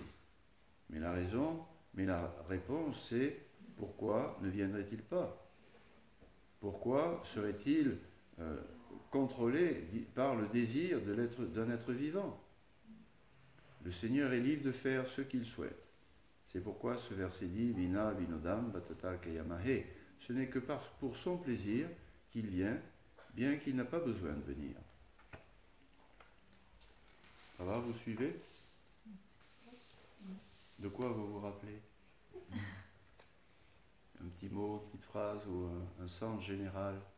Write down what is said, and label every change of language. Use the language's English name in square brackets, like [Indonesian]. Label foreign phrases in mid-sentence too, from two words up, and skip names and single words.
[French] Mais la réponse c'est pourquoi ne viendrait-il pas ? Pourquoi serait-il contrôlé par le désir d'un être vivant ? Le Seigneur est libre de faire ce qu'il souhaite. C'est pourquoi ce verset dit [Sanskrit] Vina vinodam batatar kayamahe. [French] Ce n'est que pour son plaisir qu'il vient, bien qu'il n'a pas besoin de venir. Ça va, vous suivez ? De quoi vous vous rappelez ? Un petit mot, une petite phrase ou un sens général ?